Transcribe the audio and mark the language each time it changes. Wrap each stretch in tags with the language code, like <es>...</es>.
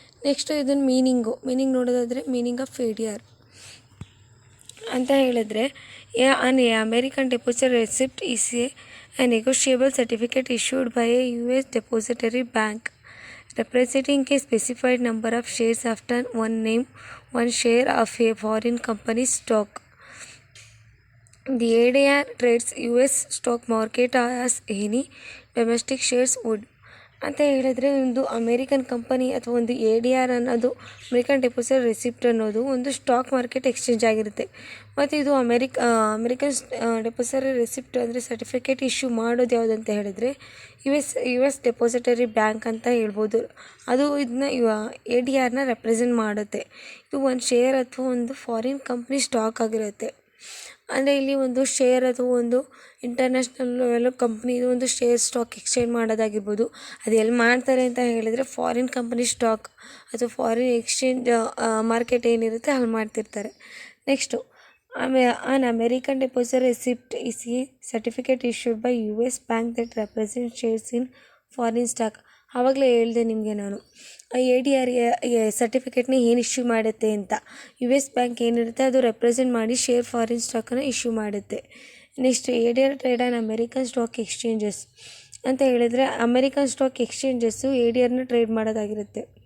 <kn>Next ಇದನ್ನು meaning ನೋಡೋದಾದರೆ meaning of ADR ಅಂತ ಹೇಳಿದ್ರೆ</kn> <en>American depositary receipt is a negotiable certificate issued by a US depositary bank representing a specified number of shares after one share of a foreign company's stock. The ADR trades US stock market as any domestic shares would.</en> <kn>ಅಂತ ಹೇಳಿದ್ರೆ ಒಂದು American company ಅಥವಾ ಒಂದು ADR ಅನ್ನೋದು American depository receipt ಅನ್ನೋದು ಒಂದು stock market exchange ಆಗಿರುತ್ತೆ. ಮತ್ತು ಇದು ಅಮೇರಿಕನ್ ಡೆಪಾಸಿಟರಿ ರೆಸಿಪ್ಟ್ ಅಂದರೆ ಸರ್ಟಿಫಿಕೇಟ್ ಇಶ್ಯೂ ಮಾಡೋದು ಯಾವುದಂತ ಹೇಳಿದ್ರೆ US ಡೆಪಾಸಿಟರಿ ಬ್ಯಾಂಕ್ ಅಂತ ಹೇಳ್ಬೋದು. ಅದು ಇದನ್ನ ADRನ ರೆಪ್ರೆಸೆಂಟ್ ಮಾಡುತ್ತೆ. ಇದು ಒಂದು ಶೇರ್ ಅಥವಾ ಒಂದು ಫಾರಿನ್ ಕಂಪ್ನಿ ಸ್ಟಾಕ್ ಆಗಿರುತ್ತೆ. ಅಂದರೆ ಇಲ್ಲಿ ಒಂದು ಶೇರ್ ಅಥವಾ ಒಂದು ಇಂಟರ್ನ್ಯಾಷನಲ್ ಲೆವೆಲ್ ಕಂಪ್ನಿದು ಒಂದು ಶೇರ್ ಸ್ಟಾಕ್ ಎಕ್ಸ್ಚೇಂಜ್ ಮಾಡೋದಾಗಿರ್ಬೋದು. ಅದು ಎಲ್ಲಿ ಮಾಡ್ತಾರೆ ಅಂತ ಹೇಳಿದರೆ ಫಾರಿನ್ ಕಂಪ್ನಿ ಸ್ಟಾಕ್ ಅಥವಾ ಫಾರಿನ್ ಎಕ್ಸ್ಚೇಂಜ್ ಮಾರ್ಕೆಟ್ ಏನಿರುತ್ತೆ ಅಲ್ಲಿ ಮಾಡ್ತಿರ್ತಾರೆ.</kn> <en>Next an American deposit receipt is a certificate issued by US bank that represents shares in foreign stock.</en> <kn>ಆವಾಗಲೇ ಹೇಳಿದೆ ನಿಮಗೆ ನಾನು ADR ಸರ್ಟಿಫಿಕೇಟ್ನ ಏನು ಇಶ್ಯೂ ಮಾಡುತ್ತೆ ಅಂತ. US ಬ್ಯಾಂಕ್ ಏನಿರುತ್ತೆ ಅದು ರೆಪ್ರೆಸೆಂಟ್ ಮಾಡಿ ಶೇರ್ ಫಾರಿನ್ ಸ್ಟಾಕನ್ನು ಇಶ್ಯೂ ಮಾಡುತ್ತೆ. Next ADR trade on American stock exchanges ಅಂತ ಹೇಳಿದ್ರೆ ಅಮೇರಿಕನ್ ಸ್ಟಾಕ್ ಎಕ್ಸ್ಚೇಂಜಸ್ಸು ADRನ ಟ್ರೇಡ್ ಮಾಡೋದಾಗಿರುತ್ತೆ.</kn>